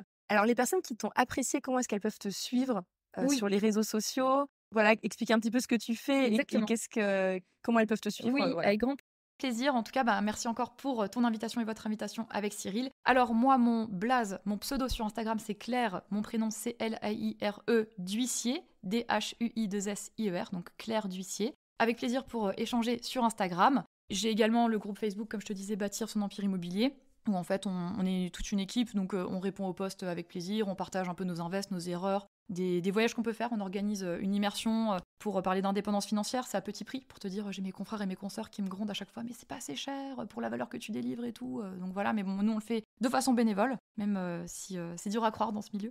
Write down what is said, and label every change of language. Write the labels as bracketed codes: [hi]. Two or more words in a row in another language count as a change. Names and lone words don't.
[fr] Alors les personnes qui t'ont apprécié, comment est-ce qu'elles peuvent te suivre sur les réseaux sociaux? Voilà, expliquer un petit peu ce que tu fais et comment elles peuvent te suivre. Oui, Voilà. avec grand Plaisir, en tout cas, merci encore pour ton invitation et votre invitation avec Cyril. Alors moi, mon blaze, mon pseudo sur Instagram, c'est Claire, mon prénom c'est L-A-I-R-E D'Huissier, D-H-U-I-2-S-I-E-R, donc Claire D'Huissier. Avec plaisir pour échanger sur Instagram. J'ai également le groupe Facebook, comme je te disais, Bâtir son empire immobilier, où en fait on est toute une équipe, donc on répond aux posts avec plaisir, on partage un peu nos invests, nos erreurs, des voyages qu'on peut faire, on organise une immersion pour parler d'indépendance financière, c'est à petit prix, pour te dire, j'ai mes confrères et mes consoeurs qui me grondent à chaque fois, mais c'est pas assez cher pour la valeur que tu délivres et tout, donc voilà, mais bon, nous on le fait de façon bénévole, même si c'est dur à croire dans ce milieu.